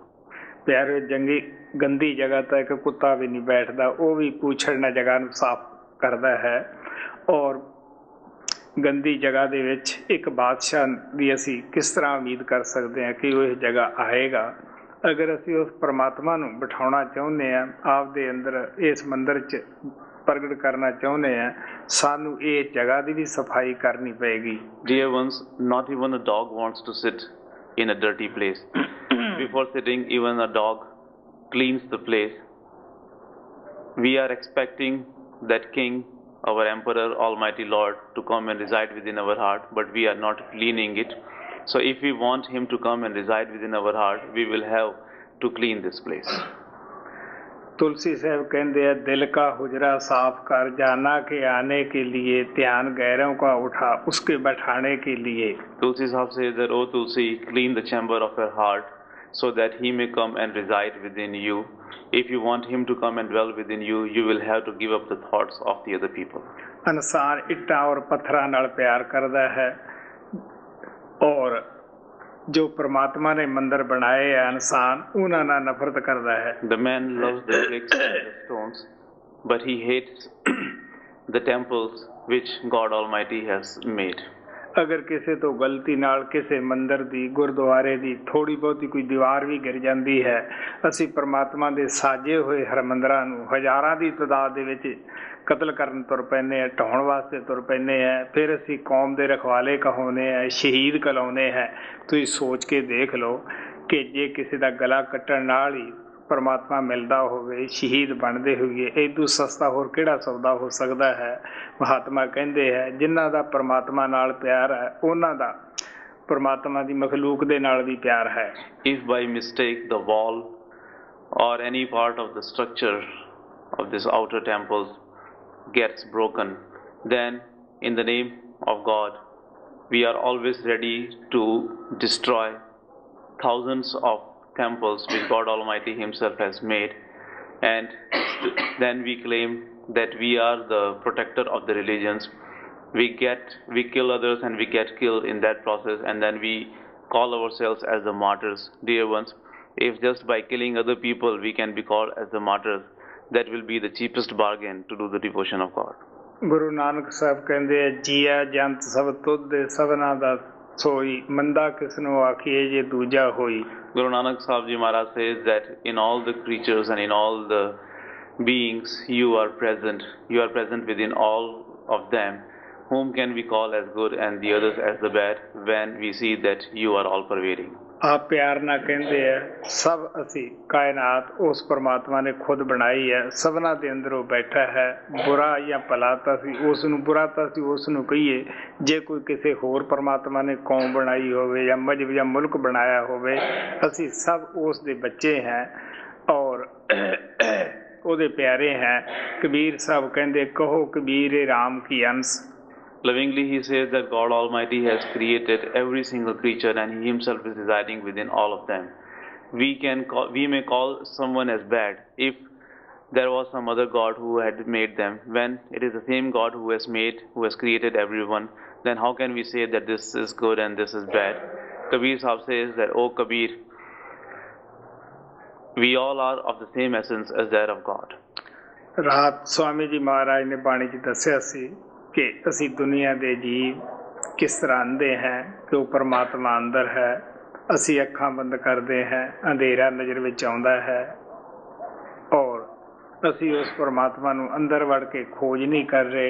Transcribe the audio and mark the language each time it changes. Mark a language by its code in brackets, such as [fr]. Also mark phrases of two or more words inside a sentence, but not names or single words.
[pa] ਪਿਆਰੇ ਗੰਦੀ ਜਗ੍ਹਾ ਤਾਂ ਇੱਕ ਕੁੱਤਾ ਵੀ ਨਹੀਂ ਬੈਠਦਾ, ਉਹ ਵੀ ਪੂਛੜ ਨਾਲ ਜਗ੍ਹਾ ਨੂੰ ਸਾਫ਼ ਕਰਦਾ ਹੈ. ਔਰ ਗੰਦੀ ਜਗ੍ਹਾ ਦੇ ਵਿੱਚ ਇੱਕ ਬਾਦਸ਼ਾਹ ਦੀ ਅਸੀਂ ਕਿਸ ਤਰ੍ਹਾਂ ਉਮੀਦ ਕਰ ਸਕਦੇ ਹਾਂ ਕਿ ਉਹ ਇਹ ਜਗ੍ਹਾ ਆਏਗਾ? ਅਗਰ ਅਸੀਂ ਉਸ ਪਰਮਾਤਮਾ ਨੂੰ ਬਿਠਾਉਣਾ ਚਾਹੁੰਦੇ ਹਾਂ, ਆਪਦੇ ਅੰਦਰ ਇਸ ਮੰਦਰ 'ਚ ਪ੍ਰਗਟ ਕਰਨਾ ਚਾਹੁੰਦੇ ਹਾਂ, ਸਾਨੂੰ ਇਹ ਜਗ੍ਹਾ ਦੀ ਵੀ ਸਫਾਈ ਕਰਨੀ ਪਏਗੀ. [en] Dear ones, not even a dog wants to sit in a dirty place. Before sitting, even a dog cleans the place. We are expecting that King, our Emperor, Almighty Lord, to come and reside within our heart, but we are not cleaning it. So if we want Him to come and reside within our heart, we will have to clean this place. [hi] तुलसी साहब कहते हैं, दिल का हुजरा साफ कर, जाना के आने के लिए, ध्यान गैरों का उठा उसके बैठाने के लिए. [en] Tulsi Sahib says that, O Tulsi, clean the chamber of your heart so that He may come and reside within you. If you want Him to come and dwell within you, you will have to give up the thoughts of the other people. [pa] ਇਨਸਾਨ ਇੱਟਾਂ ਔਰ ਪੱਥਰਾਂ ਨਾਲ ਪਿਆਰ ਕਰਦਾ ਹੈ ਔਰ ਜੋ ਪ੍ਰਮਾਤਮਾ ਨੇ ਮੰਦਰ ਬਣਾਏ ਹੈ ਇਨਸਾਨ ਉਹਨਾਂ ਨਾਲ ਨਫ਼ਰਤ ਕਰਦਾ ਹੈ. [en] The man loves the bricks and the stones, but he hates the temples which God Almighty has made. [pa] ਅਗਰ ਕਿਸੇ ਤੋਂ ਗਲਤੀ ਨਾਲ ਕਿਸੇ ਮੰਦਰ ਦੀ ਗੁਰਦੁਆਰੇ ਦੀ ਥੋੜ੍ਹੀ ਬਹੁਤੀ ਕੋਈ ਦੀਵਾਰ ਵੀ ਗਿਰ ਜਾਂਦੀ ਹੈ, ਅਸੀਂ ਪ੍ਰਮਾਤਮਾ ਦੇ ਸਾਜੇ ਹੋਏ ਹਰਮੰਦਰਾਂ ਨੂੰ ਹਜ਼ਾਰਾਂ ਦੀ ਤਾਦਾਦ ਦੇ ਵਿੱਚ ਕਤਲ ਕਰਨ ਤੁਰ ਪੈਂਦੇ ਹਾਂ, ਢਾਉਣ ਵਾਸਤੇ ਤੁਰ ਪੈਂਦੇ ਹਾਂ. ਫਿਰ ਅਸੀਂ ਕੌਮ ਦੇ ਰਖਵਾਲੇ ਕਹਾਉਂਦੇ ਹਾਂ, ਸ਼ਹੀਦ ਕਹਿਲਾਉਂਦੇ ਹਾਂ. ਤੁਸੀਂ ਸੋਚ ਕੇ ਦੇਖ ਲਓ ਕਿ ਜੇ ਕਿਸੇ ਦਾ ਗਲਾ ਕੱਟਣ ਨਾਲ ਹੀ ਪਰਮਾਤਮਾ ਮਿਲਦਾ ਹੋਵੇ, ਸ਼ਹੀਦ ਬਣਦੇ ਹੋਈਏ, ਇਦੋਂ ਸਸਤਾ ਹੋਰ ਕਿਹੜਾ ਸੌਦਾ ਹੋ ਸਕਦਾ ਹੈ. ਮਹਾਤਮਾ ਕਹਿੰਦੇ ਹੈ ਜਿਨ੍ਹਾਂ ਦਾ ਪਰਮਾਤਮਾ ਨਾਲ ਪਿਆਰ ਹੈ ਉਹਨਾਂ ਦਾ ਪਰਮਾਤਮਾ ਦੀ ਮਖਲੂਕ ਦੇ ਨਾਲ ਵੀ ਪਿਆਰ ਹੈ. [en] If by mistake the wall or any part of the structure of this outer temples gets broken, then in the name of God we are always ready to destroy thousands of temples which God Almighty Himself has made, and then we claim that we are the protector of the religions. We kill others and we get killed in that process, and then we call ourselves as the martyrs. Dear ones, if just by killing other people we can be called as the martyrs, that will be the cheapest bargain to do the devotion of God. [pa] ਗੁਰੂ ਨਾਨਕ ਸਾਹਿਬ ਕਹਿੰਦੇ ਜੀਆ ਜੰਤ ਸਭ ਤੁਧ ਸਭਨਾ ਦਾ ਸੋਈ ਮੰਦਾ ਕਿਸ ਨੂੰ ਆਖੀਏ ਜੇ ਦੂਜਾ ਹੋਈ. [en] Guru Nanak Sahib Ji Maharaj says that in all the creatures and in all the beings you are present within all of them. Whom can we call as good and the others as the bad when we see that you are all pervading? [pa] ਆਪ ਪਿਆਰ ਨਾਲ ਕਹਿੰਦੇ ਆ ਸਭ ਅਸੀਂ ਕਾਇਨਾਤ ਉਸ ਪਰਮਾਤਮਾ ਨੇ ਖੁਦ ਬਣਾਈ ਹੈ, ਸਭਨਾਂ ਦੇ ਅੰਦਰ ਉਹ ਬੈਠਾ ਹੈ. ਬੁਰਾ ਜਾਂ ਭਲਾ ਤਾਂ ਅਸੀਂ ਉਸ ਨੂੰ ਬੁਰਾ ਤਾਂ ਅਸੀਂ ਉਸ ਨੂੰ ਕਹੀਏ ਜੇ ਕੋਈ ਕਿਸੇ ਹੋਰ ਪਰਮਾਤਮਾ ਨੇ ਕੌਮ ਬਣਾਈ ਹੋਵੇ ਜਾਂ ਮਜ਼ਹਬ ਜਾਂ ਮੁਲਕ ਬਣਾਇਆ ਹੋਵੇ. ਅਸੀਂ ਸਭ ਉਸ ਦੇ ਬੱਚੇ ਹੈ ਔਰ ਉਹਦੇ ਪਿਆਰੇ ਹੈ. ਕਬੀਰ ਸਾਹਿਬ ਕਹਿੰਦੇ ਕਹੋ ਕਬੀਰ ਰਾਮ ਕੀ ਅੰਸ਼. [en] Lovingly he says that God Almighty has created every single creature and He Himself is residing within all of them. We may call someone as bad if there was some other God who had made them. When it is the same God who has created everyone, then how can we say that this is good and this is bad? Kabir Sahib says that, "Oh Kabir, we all are of the same essence as that of God." [pa] ਰਾਤ ਸਵਾਮੀ ਜੀ ਮਹਾਰਾਜ ਨੇ ਬਾਣੀ 'ਚ ਦੱਸਿਆ ਸੀ ਕਿ ਅਸੀਂ ਦੁਨੀਆ ਦੇ ਜੀਵ ਕਿਸ ਤਰ੍ਹਾਂ ਅੰਧੇ ਹੈ ਕਿ ਉਹ ਪਰਮਾਤਮਾ ਅੰਦਰ ਹੈ. ਅਸੀਂ ਅੱਖਾਂ ਬੰਦ ਕਰਦੇ ਹਾਂ, ਅੰਧੇਰਾ ਨਜ਼ਰ ਵਿੱਚ ਆਉਂਦਾ ਹੈ ਔਰ ਅਸੀਂ ਉਸ ਪਰਮਾਤਮਾ ਨੂੰ ਅੰਦਰ ਵੜ ਕੇ ਖੋਜ ਨਹੀਂ ਕਰ ਰਹੇ.